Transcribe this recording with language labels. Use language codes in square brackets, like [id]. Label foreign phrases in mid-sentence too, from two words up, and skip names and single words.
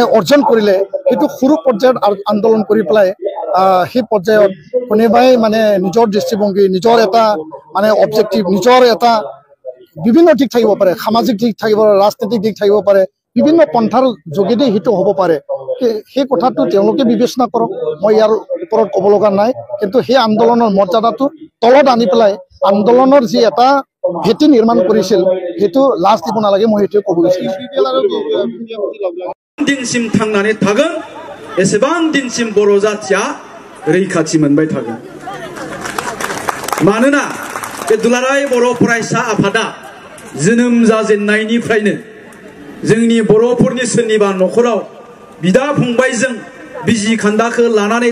[as] অৰ্জন কৰিলে সেইটো সৰু পৰ্যায়ত আন্দোলন কৰি পেলাই সেই পৰ্যায়ত কোনোবাই মানে নিজৰ দৃষ্টিভংগী নিজৰ এটা মানে অবজেক্টিভ নিজৰ এটা বিভিন্ন দিশ থাকিব পাৰে সামাজিক দিশ থাকিব পাৰে ৰাজনৈতিক দিশ থাকিব পাৰে বিভিন্ন পন্থাৰ যোগেদি সেইটো হ'ব পাৰে সেই কথাটো তেওঁলোকে বিবেচনা কৰক মই ইয়াৰ ওপৰত ক'ব লগা নাই কিন্তু সেই আন্দোলনৰ মৰ্যাদাটো তলত আনি পেলাই আন্দোলনৰ যি এটা ভেটি নিৰ্মাণ কৰিছিল সেইটো লাজ দিব নালাগে মই সেইটো ক'ব বিচাৰিছো [brx] दिनसिम थांनानै थागोन एसेबां दिनसिम बर' जातिया रैखाथि मोनबाय थागोन मानोना बे दुलाराय बर' फरायसा आफादा जोनोम जाजेननायनिफ्रायनो जोंनि बर'फोरनि सोरनिबा न'खराव बिदा फंबायजों बिजि खान्दाखौ लानानै